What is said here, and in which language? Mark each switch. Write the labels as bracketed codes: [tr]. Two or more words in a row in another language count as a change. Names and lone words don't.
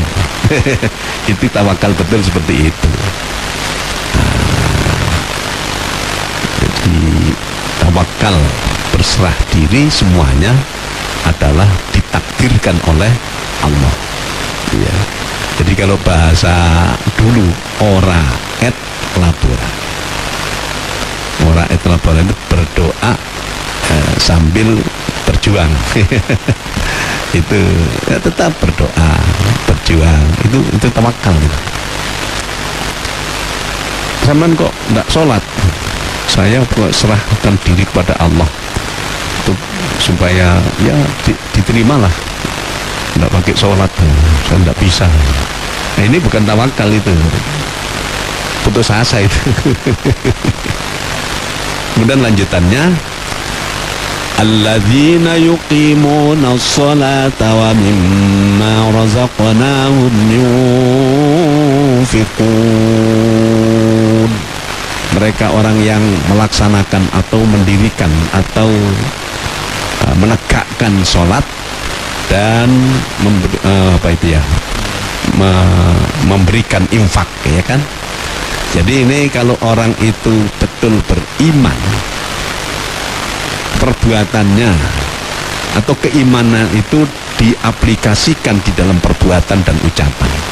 [id] Itu tawakal betul seperti itu. Jadi tawakal, berserah diri, semuanya adalah ditakdirkan oleh Allah. Ya. Jadi kalau bahasa dulu, [la] ora et labora. Ora et labora [id] itu berdoa sambil berjuang. Itu ya tetap berdoa, berjuang. Itu tawakal gitu. Sampean kok enggak sholat? Saya serahkan diri kepada Allah supaya ya diterimalah. Enggak pakai sholat, saya enggak bisa. Nah, ini bukan tawakal, itu putus asa itu. Kemudian lanjutannya, [ar] الذين يقيمون الصلاة ومما رزقناهم ينفقون. [id] Mereka orang yang melaksanakan atau mendirikan atau menegakkan sholat dan memberikan infak, ya kan? Jadi ini kalau orang itu betul beriman, perbuatannya atau keimanan itu diaplikasikan di dalam perbuatan dan ucapan.